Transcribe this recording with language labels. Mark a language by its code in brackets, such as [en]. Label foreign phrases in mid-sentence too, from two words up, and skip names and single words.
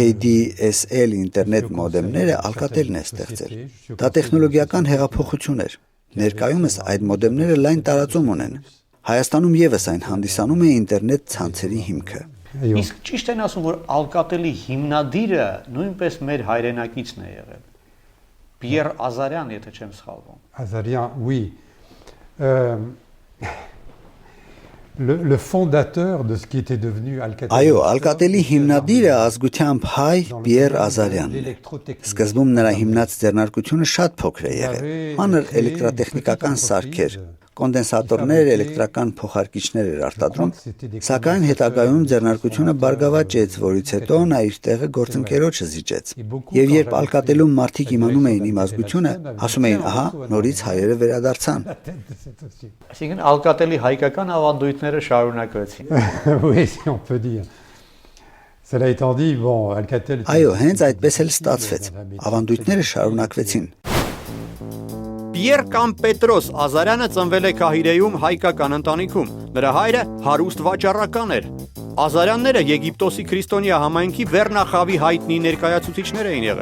[hy] ADSL ինտերնետ մոդեմները Alcatel-ն է ստեղծել։ Դա տեխնոլոգիական հեղափոխություն էր։ Ներկայումս այդ մոդեմները լայն տարածում ունեն։ Հայաստանում եւս այն հանդիսանում է ինտերնետ ցանցերի հիմքը։ Իսկ ճիշտ են ասում, որ Alcatel-ի հիմնադիրը նույնպես մեր հայրենակիցն է եղել։ Pierre Azarian, եթե չեմ սխալվում։ [fr] Azarian, oui. Le fondateur de ce qui était devenu Alcatel. [hy] Այո, Alcatel-ի հիմնադիրը ազգությամբ հայ Pierre Azarianն է։ Սկզբում նրա հիմնած ձեռնարկությունը շատ փոքր է եղել։ Մանր էլեկտրատեխնիկական սարքեր, կոնդենսատորներ, էլեկտրական փոխարկիչներ էր արտադրում, սակայն հետագայում ձեռնարկությունը բարգավաճեց, որից հետո նա իր տեղը գործընկերոջը զիջեց։ Եվ երբ Alcatel-ում մարդիկ իմանում էին իմ ազգությունը, ասում էին, ահա, նորից հայերը վերադարձան։ Այսինքն Alcatel-ի հայկական ավանդույթները շարունակվեցին։ [fr] Oui, si on peut dire. Cela étant dit, bon, Alcatel. [hy] Այո, հենց այդպես էլ ստացվեց։ Ավանդույթները շարունակվեցին։ Պիեր կամ Պետրոս Ազարյանը ծնվել է Քահիրեում հայկական ընտանիքում։ Նրա հայրը հարուստ վաճառական էր։ Ազարյանները Եգիպտոսի քրիստոնյա համայնքի վերնախավի հայտնի ներկայացուցիչներ էին եղել։